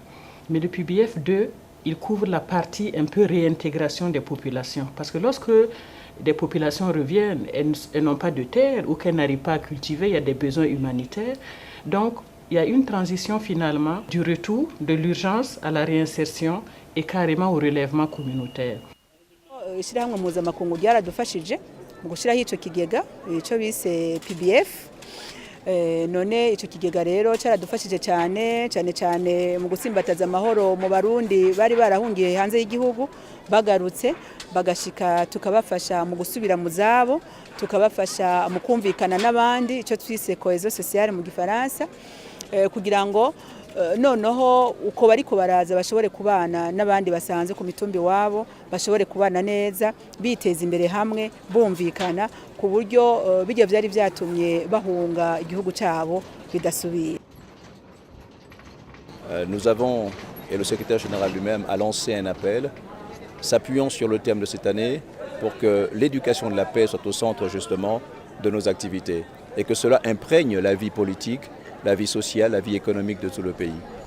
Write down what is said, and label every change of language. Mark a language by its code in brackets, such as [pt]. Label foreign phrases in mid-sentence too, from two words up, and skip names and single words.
[fr] Mais le PBF 2, il couvre la partie un peu réintégration des populations. Parce que lorsque des populations reviennent, elles n'ont pas de terre ou qu'elles n'arrivent pas à cultiver, il y a des besoins humanitaires. Donc, il y a une transition finalement du retour de l'urgence à la réinsertion et carrément au relèvement communautaire. [rn] Ishyirahamwe mpuzamakungu ryaradufashije mu gushyiraho icyo kigega icyo bise PBF. None icyo kigega rero cyaradufashije cyane mu gusimbataza amahoro mu Barundi bari barahungiye hanze y'igihugu bagarutse bagashika tukabafasha mu gusubira mu zabo tukabafasha mu kumvikana n'abandi icyo twise [fr] cohésion sociale [rn] mu Gifaransa kugira ngo noneho uko bariko baraza bashobore kubana n'abandi basanze ku mitumbi wabo bashobore kubana neza biteza imbere hamwe bumvikana ku buryo bijya byari byatumye bahunga igihugu cyabo bidasubira. [fr] Nous avons, et le secrétaire général lui-même a lancé un appel s'appuyant sur le thème de cette année pour que l'éducation de la paix soit au centre justement de nos activités et que cela imprègne la vie politique, la vie sociale, la vie économique de tout le pays.